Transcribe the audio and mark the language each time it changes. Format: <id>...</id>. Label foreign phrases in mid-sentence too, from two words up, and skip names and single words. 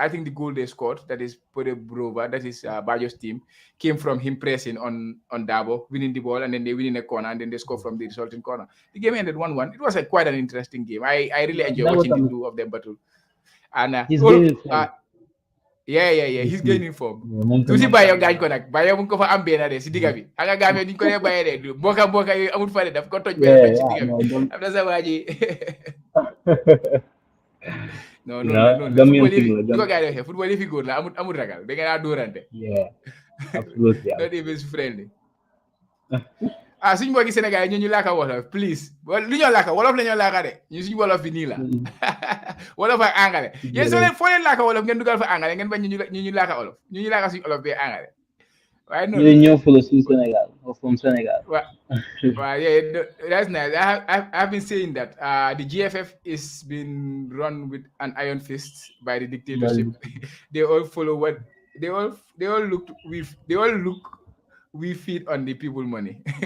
<en>I think the goal they scored, that is Podobrova, that is Bayo's team, came from him pressing on Dabo, winning the ball, and then they win in a corner, and then they score from the resulting corner. The game ended 1-1. It was quite an interesting game. I really enjoyed watching the two of them battle. And he's gaining form. Yeah. He's gaining form.</en> <wo>Tuuti Bayo gaañ ko nag Bayo mu ngi ko fa am benn de si digga bi xam nga Gambia ni ñu ko dee bàyyee de mboka yooyu amul fare daf ko toj benn si digga bi am na sa waa ji non football yi fi góor la amul ragal da ngeen a dóorante.</wo> <en>Yeah, absolutely. Not even friendly.</en> <wo>Suñu mbokki Sénégal yi ñu laaka wolof please lu ñoo laaka wolof la ñoo laaka de ñu suñu wolof bi nii la wolof ak angale yéen soo leen foo leen laaka wolof ngeen dugal fa angale ngeen bañ ñu laaka wolof ñu laaka suñu wolof bi angale waaye noonu ñu ñoo folo suñu Sénégal</wo> <en>from Senegal. Well, yeah, that's nice. I've been saying that the GFF is been run with an iron fist by the dictatorship. They all follow what they all look we feed on the people money.</en>